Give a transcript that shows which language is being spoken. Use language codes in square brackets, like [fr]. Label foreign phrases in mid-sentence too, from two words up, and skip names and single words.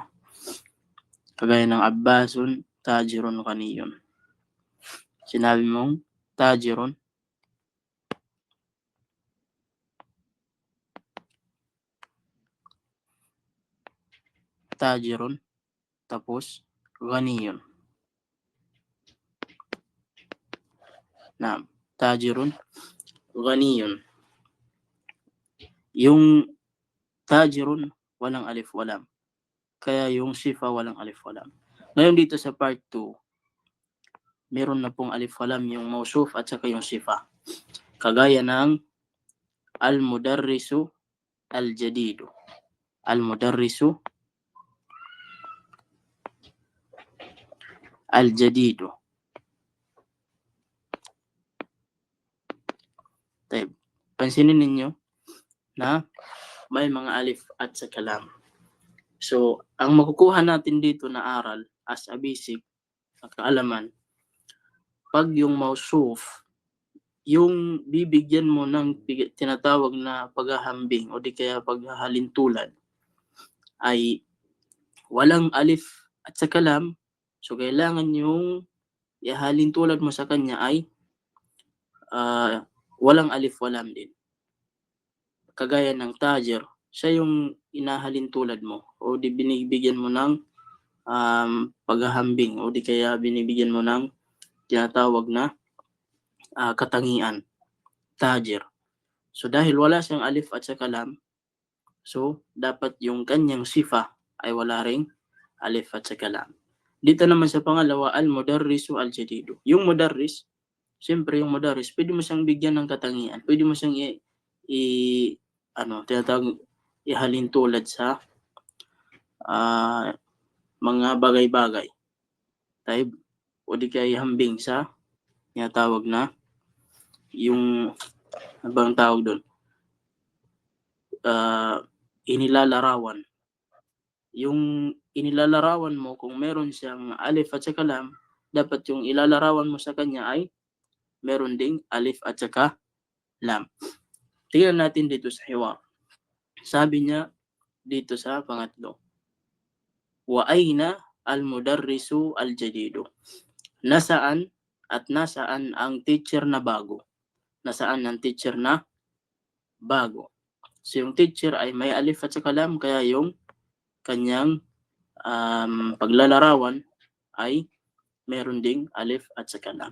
[tl] Kagaya ng [ar] عباسٌ تاجرٌ غنيٌّ. [tl] Sinabi mong tajirun tapos ghaniyun. [ar] نعم، تاجرٌ غنيٌّ. [tl] Yung tajirun walang [ar] ألف ولام. [tl] Kaya yung sifa walang [ar] ألف ولام. [tl] Ngayon dito sa part 2, meron na pong [ar] ألف ولام [tl] yung mausuf at saka yung sifa. Kagaya ng [ar] المدرسُ الجديدُ. المدرسُ الجديدُ. [tl] Taib. Pansinin ninyo na may mga alif at saka lam. So, ang makukuha natin dito na aral [en] as a basic [tl] na kaalaman, pag yung mausuf, yung bibigyan mo ng tinatawag na paghahambing o di kaya paghahalintulad ay walang alif at saka lam. So, kailangan yung ihalintulad mo sa kanya ay walang [ar] ألف ولام [tl] din. Kagaya ng tajir, siya yung inahalintulad mo o di binibigyan mo ng paghahambing o di kaya binibigyan mo ng tinatawag na katangian, tajir. So dahil wala siyang alif at saka lam, so dapat yung kanyang sifa ay wala ring alif at saka lam. Dito naman sa pangalawa, [ar] المدرسُ الجديدُ. [tl] Yung mudarris, siyempre yung mudarris, pwede mo siyang bigyan ng katangian. Pwede mo siyang tinatawag ihalintulad sa mga bagay-bagay. Taib, o di kaya ihambing sa tinatawag na yung abang tawag doon, inilalarawan. Yung inilalarawan mo, kung meron siyang alif at saka lam, dapat yung ilalarawan mo sa kanya ay meron ding alif at saka lam. Tingnan natin dito sa hiwar. Sabi niya dito sa pangatlo, [ar] وأين المدرسُ الجديدُ? [tl] Nasaan ang teacher na bago? Nasaan ang teacher na bago? So yung teacher ay may alif at saka lam, kaya yung kanyang paglalarawan ay meron ding alif at saka lam.